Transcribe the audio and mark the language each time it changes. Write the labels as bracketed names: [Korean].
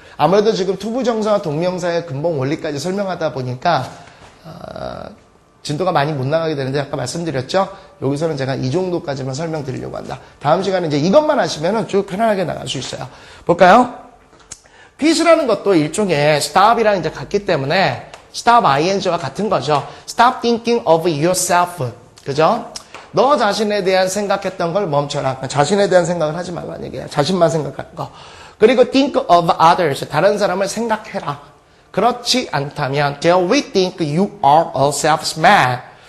[Korean] 아무래도 지금 투부정사와 동명사의 근본 원리까지 설명하다 보니까, 진도가 많이 못 나가게 되는데, 아까 말씀드렸죠? 여기서는 제가 이 정도까지만 설명드리려고 한다. 다음 시간에 이제 이것만 하시면은 쭉 편안하게 나갈 수 있어요. 볼까요? quit이라는 것도 일종의 stop이랑 이제 같기 때문에, stop ing와 같은 거죠. [English] stop thinking of yourself. [Korean] 그죠? 너 자신에 대한 생각했던 걸 멈춰라. 자신에 대한 생각을 하지 말라는 얘기예요. 자신만 생각하는 거. [English] 그리고 think of others. [Korean] 다른 사람을 생각해라. 그렇지 않다면 [English] they will think you are a selfish man.